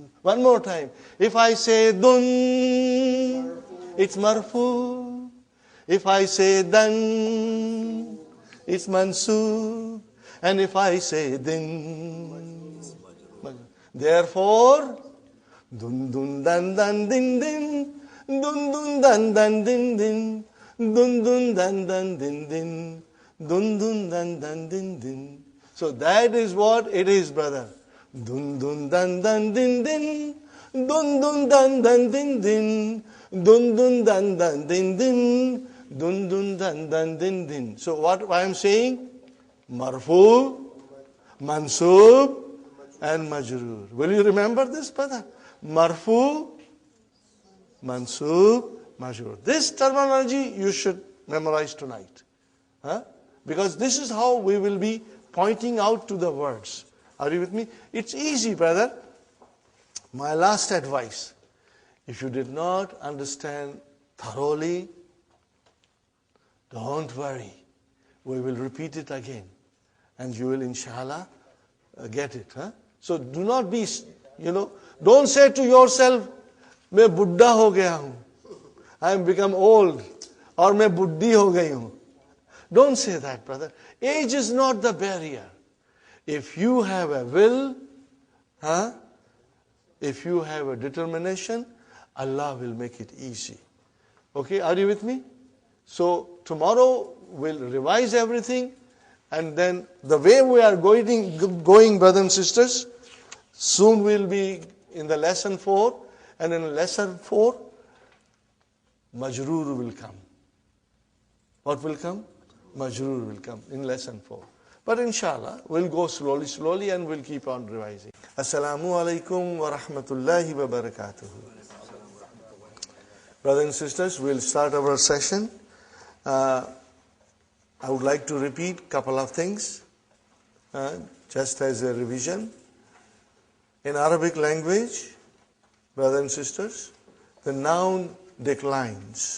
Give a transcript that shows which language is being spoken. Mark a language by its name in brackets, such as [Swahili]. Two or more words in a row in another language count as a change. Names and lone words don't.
[English] One more time. If I say Dun, it's Marfu. If I say Dan, it's Mansub. And if I say Din, therefore, Dun Dun Dan Dan Din Din, Dun Dun Dan Dan Din Din, Dun Dun Dan Dan Din Din, Dun Dun Dan Dan Din Din. So that is what it is, brother. Dun Dun Dan Dan Din Din, Dun Dun Dan Dan Din Din, Dun Dun Dan Dan Din Din, Dun Dun Dan Dan Din Din. So what I am saying? Marfu, Mansub, and Majrur. Will you remember this, brother? Marfu, Mansub, Majrur. This terminology you should memorize tonight. Because this is how we will be pointing out to the words. Are you with me? It's easy, brother. My last advice. If you did not understand thoroughly, don't worry. We will repeat it again. And you will, inshallah, get it. So do not be, don't say to yourself, [Hindi] मैं बुड्ढा हो गया हूँ. [English] I am become old. Or [Hindi] मैं बुड्ढी हो गई हूँ. [English] Don't say that, brother. Age is not the barrier. if you have a will, if you have a determination, Allah will make it easy. Okay, are you with me? So tomorrow we'll revise everything, and then the way we are going, brothers and sisters, soon we'll be in the lesson 4, and in lesson 4, Majroor will come. What will come? Majroor will come in lesson 4. But inshallah, we'll go slowly, and we'll keep on revising. [Arabic] السلام عليكم ورحمة الله وبركاته. [English] Brothers and sisters, we'll start our session. I would like to repeat a couple of things, just as a revision. In Arabic language, brothers and sisters, the noun declines.